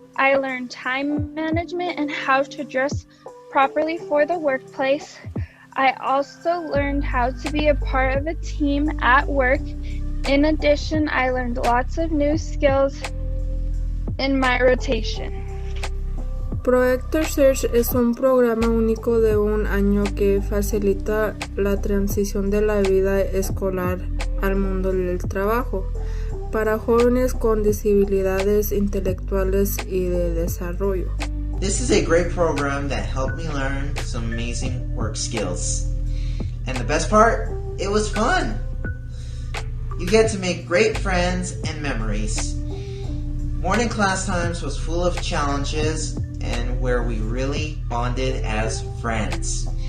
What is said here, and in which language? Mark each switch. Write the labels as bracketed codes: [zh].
[en] I learned time management and how to dress properly for the workplace. I also learned how to be a part of a team at work. In addition, I learned lots of new skills in my rotation. [es] Project Search es un programa único de un año que facilita la transición de la vida escolar al mundo del trabajo para jóvenes con discapacidades intelectuales y de desarrollo. [en] This is a great program that helped me learn some amazing work skills. And the best part, it was fun. You get to make great friends and memories. Morning class times was full of challenges and where we really bonded as friends.